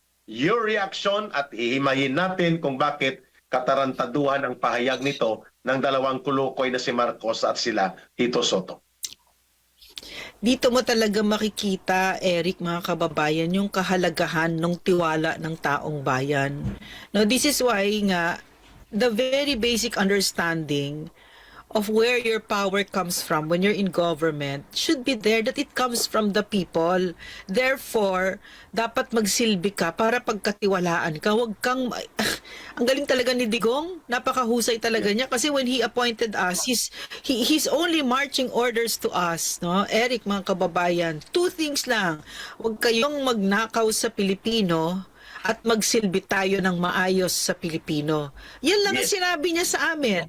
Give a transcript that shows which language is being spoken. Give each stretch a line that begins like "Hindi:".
Filipino: Your reaction at ihimayin natin kung bakit katarantaduhan ang pahayag nito ng dalawang kulukoy na si Marcos at sila Tito Soto. Dito mo talaga makikita, Eric, mga kababayan, yung kahalagahan ng tiwala ng taong bayan.
English: No, this is why nga the very basic understanding of where your power comes from when you're in government should be there, that it comes from the people.
Filipino: Therefore, dapat magsilbi ka para pagkatiwalaan ka. Huwag kang... Ang galing talaga ni Digong. Napakahusay talaga niya kasi
English: when he appointed us, he's only marching orders to us.
Filipino: No? Eric, mga kababayan, two things lang. Huwag kayong magnakaw sa Pilipino at magsilbi tayo ng maayos sa Pilipino. Yan lang ang sinabi niya sa amin.